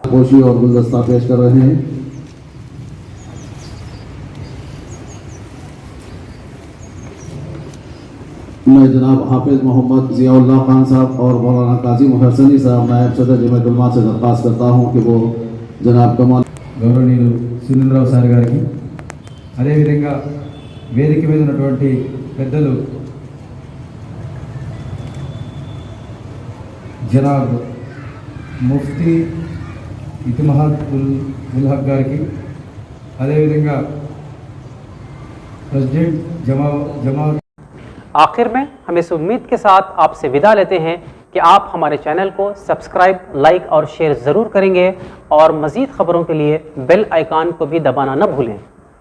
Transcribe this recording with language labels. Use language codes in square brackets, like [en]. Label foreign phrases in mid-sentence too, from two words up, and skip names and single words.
[ur] خوشی اور گلدستہ پیش کر رہے ہیں۔ میں جناب حافظ محمد ضیاء اللہ خان صاحب اور مولانا قاضی محسنی صاحب نائب صدر جمیعت العلماء سے درخواست کرتا ہوں کہ وہ جناب کمال [te] గౌరవనీయులు సురేంద్రరావు సార్ గారికి, అదేవిధంగా వేదిక మీద ఉన్నటువంటి పెద్దలు జనాబ్ ముఫ్తీ ఇతిమహాద్ ఉల్ హక్ గారికి, అదేవిధంగా प्रेसिडेंट जमा। [ur] آخر میں ہم اس امید کے ساتھ آپ سے وداع لیتے ہیں کہ آپ ہمارے چینل کو سبسکرائب، لائک اور شیئر ضرور کریں گے اور مزید خبروں کے لیے بیل آئیکن کو بھی دبانا نہ بھولیں۔